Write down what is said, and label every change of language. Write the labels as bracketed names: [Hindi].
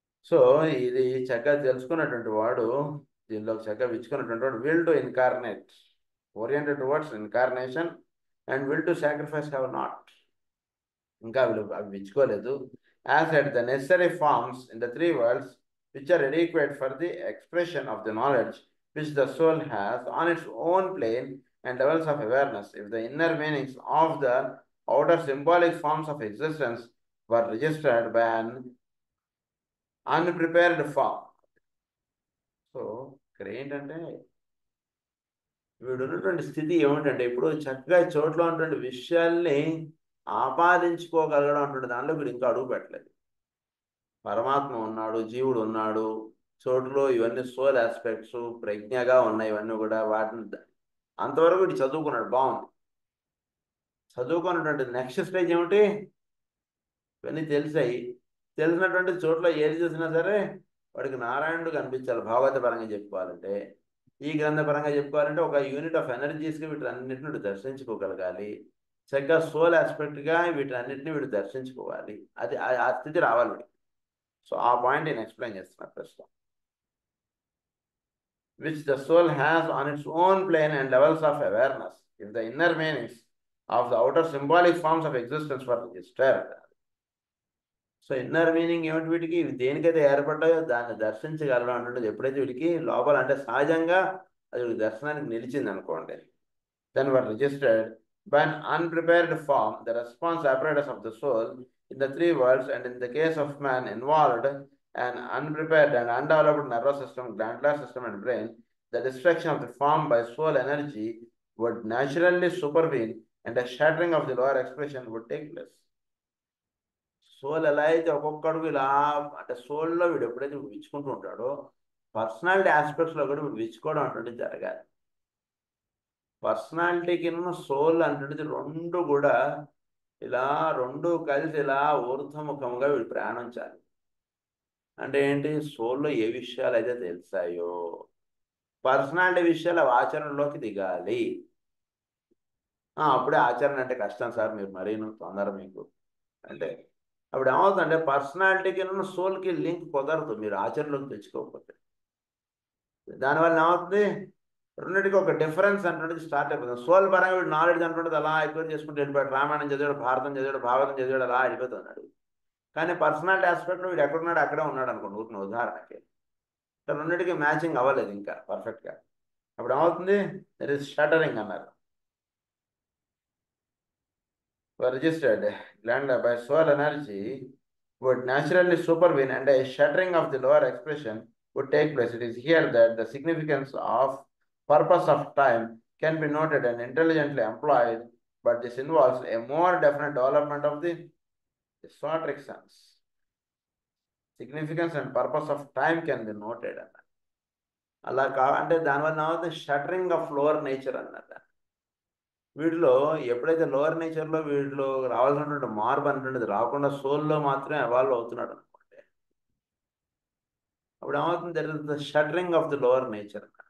[Telugu] So ఇది చక్కగా తెలుసుకున్నటువంటి వాడు, దీనిలో చక్కగా విచ్చుకున్నటువంటి వాడు [English] will to incarnate, oriented towards incarnation and will to sacrifice have not, [Telugu] ఇంకా అవి విచ్చుకోలేదు. [English] As at the necessary forms in the three worlds which are adequate for the expression of the knowledge which the soul has on its own plane and levels of awareness. If the inner meanings of the outer symbolic forms of existence were registered by an unprepared form. [Telugu] So ఇక్కడ ఏంటంటే వీడు ఉన్నటువంటి స్థితి ఏమిటంటే ఇప్పుడు చక్కగా చోట్ల ఉన్నటువంటి విషయాల్ని ఆపాదించుకోగలగడం అటువంటి దానిలో వీడు ఇంకా అడుగు పెట్టలేదు. పరమాత్మ ఉన్నాడు, జీవుడు ఉన్నాడు, చోటులో ఇవన్నీ సోల్ ఆస్పెక్ట్స్ ప్రజ్ఞగా ఉన్నాయి, ఇవన్నీ కూడా వాటిని అంతవరకు వీడు చదువుకున్నాడు, బాగుంది. చదువుకున్నటువంటి నెక్స్ట్ స్టేజ్ ఏమిటి, ఇవన్నీ తెలిసాయి. తెలిసినటువంటి చోట్ల ఏది చూసినా సరే వాడికి నారాయణుడు కనిపించాలి. భాగవత పరంగా చెప్పుకోవాలంటే, ఈ గ్రంథ పరంగా చెప్పుకోవాలంటే ఒక యూనిట్ ఆఫ్ ఎనర్జీస్కి వీటన్నిటిని దర్శించుకోగలగాలి. చక్కగా సోల్ ఆస్పెక్ట్గా వీటన్నిటిని వీడు దర్శించుకోవాలి. అది ఆ స్థితి రావాలి వీడికి. సో ఆ పాయింట్ నేను ఎక్స్ప్లెయిన్ చేస్తున్నా ప్రస్తుతం. [English] which the soul has on its own plane and levels of awareness, if the inner meanings of the outer symbolic forms of existence were disturbed. [Telugu] So inner meaning ఏమిటి, వీటికి ఇవి దేనికైతే ఏర్పడ్డాయో దాన్ని దర్శించగలడం అంటుండదు. ఎప్పుడైతే వీడికి లోపల అంటే సహజంగా అది వీడి దర్శనానికి నిలిచింది అనుకోండి, [English] then were registered by an unprepared form the response apparatus of the soul in the three worlds, and in the case of man involved an unprepared and undeveloped nervous system, glandular system and brain, the destruction of the form by soul energy would naturally supervene and a shattering of the lower expression would take place. [Telugu] Soul ఎలా అయితే ఒక్కొక్కడు ఇలా అంటే సోల్లో వీడు ఎప్పుడైతే విచ్చుకుంటూ ఉంటాడో personality ఆస్పెక్ట్స్లో కూడా వీడు విచ్చుకోవడం అటువంటిది జరగాలి. పర్సనాలిటీకి సోల్ అటువంటిది రెండు కూడా ఇలా రెండు కలిసి ఇలా ఊర్ధ్వముఖంగా వీడు ప్రయాణించాలి. అంటే ఏంటి, సోల్లో ఏ విషయాలు అయితే తెలిసాయో పర్సనాలిటీ విషయాలు అవి ఆచరణలోకి దిగాలి. అప్పుడే ఆచరణ అంటే కష్టం సార్, మీరు మరీను తొందర మీకు అంటే అప్పుడు ఏమవుతుందంటే పర్సనాలిటీకి సోల్కి లింక్ కుదరదు మీరు ఆచరణలోకి తెచ్చుకోకపోతే. దానివల్ల ఏమవుతుంది, రెండింటికి ఒక డిఫరెన్స్ అంటున్నది స్టార్ట్ అయిపోతుంది. సోల్ పరంగా వీడు నాలెడ్జ్ అంటున్నది అలా ఎక్కువ చేసుకుంటూ వెళ్ళిపోయాడు, రామాయణం చదివాడు, భారతం చదివాడు, భాగవతం చదివాడు, అలా వెళ్ళిపోతున్నాడు. కానీ పర్సనాలిటీ ఆస్పెక్ట్లో వీడు ఎక్కడున్నాడు అక్కడే ఉన్నాడు అనుకోండి, ఊరిన ఉదాహరణకి. రెండింటికి మ్యాచింగ్ అవ్వలేదు ఇంకా పర్ఫెక్ట్గా. అప్పుడు ఏమవుతుంది, [English] that is shattering [Telugu] అన్నారు. [English] registered gland by soul energy would naturally supervene and a shattering of the lower expression would take place. It is here that the significance of purpose of time can be noted and intelligently employed, but this involves a more definite development of the esoteric sense. Significance and purpose of time can be noted. [Telugu] అలా అంటే దానివల్ల ఏమవుతుంది, [English] shattering of lower nature [Telugu] అన్నమాట. వీటిలో ఎప్పుడైతే lower నేచర్లో వీటిలో రావాల్సినటువంటి మార్పు అనేటువంటిది రాకుండా సోల్లో మాత్రమే ఎవాల్వ్ అవుతున్నాడు అనుకోండి, అప్పుడు ఏమవుతుంది, [English] That is the shattering of the lower nature.